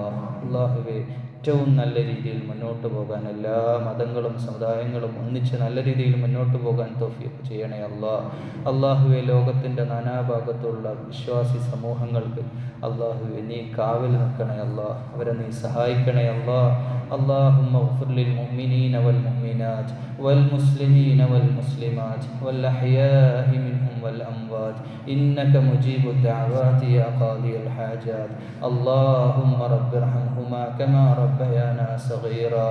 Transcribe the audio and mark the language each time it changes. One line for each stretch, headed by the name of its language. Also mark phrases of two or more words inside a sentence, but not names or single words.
Malayalam: അള്ളാഹുവെ, ഏറ്റവും നല്ല രീതിയിൽ മുന്നോട്ട് പോകാൻ എല്ലാ മതങ്ങളും സമുദായങ്ങളും ഒന്നിച്ച് നല്ല രീതിയിൽ മുന്നോട്ട് പോകാൻ തൗഫീഖ് ചെയ്യണേ അല്ലാ. അള്ളാഹുവെ, ലോകത്തിൻ്റെ നാനാഭാഗത്തുള്ള വിശ്വാസി സമൂഹങ്ങൾക്ക് അള്ളാഹുവെ നീ കാവൽ നിൽക്കണേ അല്ലാ. അവരെ നീ സഹായിക്കണേ അല്ലാ.
Arabic: اللهم اغفر للمؤمنين والمؤمنات والمسلمين والمسلمات والأحياء منهم والأموات إنك مجيب الدعوات يا قاضي الحاجات. اللهم رب ارحمهما كما ربيانا صغيرا.